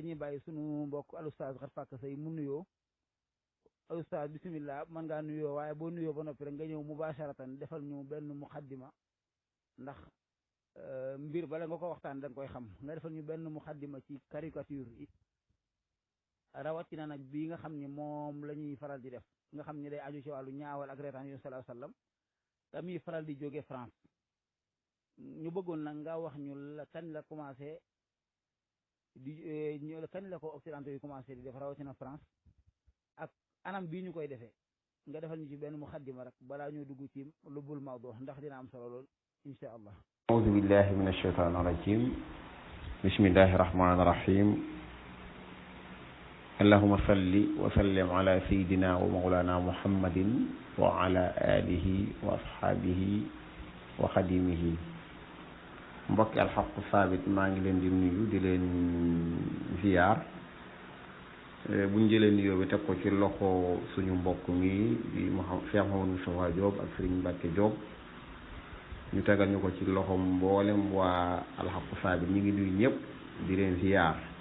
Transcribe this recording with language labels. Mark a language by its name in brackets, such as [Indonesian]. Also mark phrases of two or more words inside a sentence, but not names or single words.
[Wolof] dañuy bàyyi sunu mbokk al oustaz Kharfaka Seye mu nuyoo al oustaz bismillah mën ngaa nuyoo waaye boo nuyoo ba noppi rek nga ñëw mubasharatan defal ñu benn muxaddima ndax mbir bala nga ko waxtaan da nga koy xam nga defal ñu benn muxaddima ci caricature yi rawatina nag bii nga xam ni moom la ñuy faral di def nga xam ni day aju ci wàllu ñaawal ak reetaan yu [Arabic] صلى الله عليه وسلم [Wolof] te muy faral di jóge France ñu bëggoon nag nga wax ñu la kañ la commencé di kañ la ko occidentaux yi commencé di def rawatina France ak anam bii ñu koy defee nga defal ñu ci benn muxaddima rek balaa ñoo dugg ci [Arabic] لب الموضوع [Wolof] ndax dina am solo lool [Arabic] إن شاء الله أعوذ بالله من الشيطان الرجيم بسم الله الرحمن الرحيم اللهم صل وسلم على سيدنا ومولانا محمد و على آله وأصحابه وخادمه [Wolof] mbokki alxaqu saabit maa ngi leen di nuyu di leen ziyaar buñ jëlee nuyoo bi teg ko ci loxo suñu mbokk mi di Cheikh Mouhamadou Moustapha Diop ak Serigne Mbacke Diop ñu tegal ñu ko ci loxo mboolem waa alxaqu saabit ñu ngi nuyu ñëpp di leen ziyaar